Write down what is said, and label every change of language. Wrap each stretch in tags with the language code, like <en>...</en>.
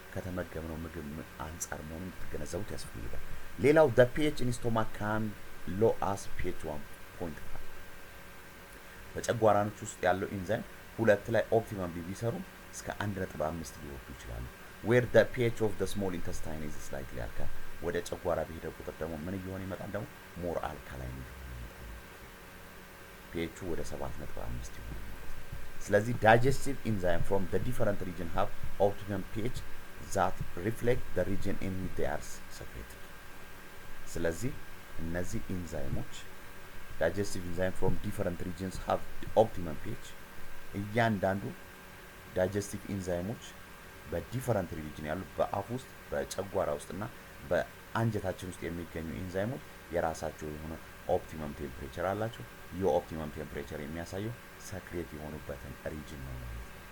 <am>ከተመገብነው ምግብ አንጻር መሆኑን እንድትገነዘቡት ያስፈልጋል። ሌላው</am> <en>the pH in stomach can low as pH 1.5</en> <am>በጨጓራኖች ውስጥ ያለው ኢንዛይም 2 ላይ ኦፕቲመም ቢሰሩ እስከ 1.5 ሊወርዱ ይችላሉ።</am> <en>where the pH of the small intestine is slightly alkaline</en> <am>ወደ ጨጓራ በሄደ ቁጥር ደግሞ ምን እየሆነ ይመጣል? ደግሞ ሞር አልካላይን እየሆነ ይመጣል። pH ወደ 7.5 ይሆናል።</am> <en>ስለዚህ digestive enzyme from the different region have optimum pH that reflect the region in which they are secreted.</en> <am>ስለዚህ እነዚህ ኢንዛይሞች</am> <en>digestive enzyme from different regions have optimum pH</en> <am>እያንዳንዱ digestive enzymoች በዲፈረንት ሪጅን ያሉ በአፍ ውስጥ በጨጓራ ውስጥና በአንጀታችን ውስጥ የሚገኙ ኢንዛይሞች የራሳቸው የሆነ ኦፕቲመም ቴምፕሬቸር አላቸው። የኦፕቲመም ቴምፕሬቸር የሚያሳየው ሰክሬት የሆኑበትን ሪጅን ነው ማለት ነው።</am>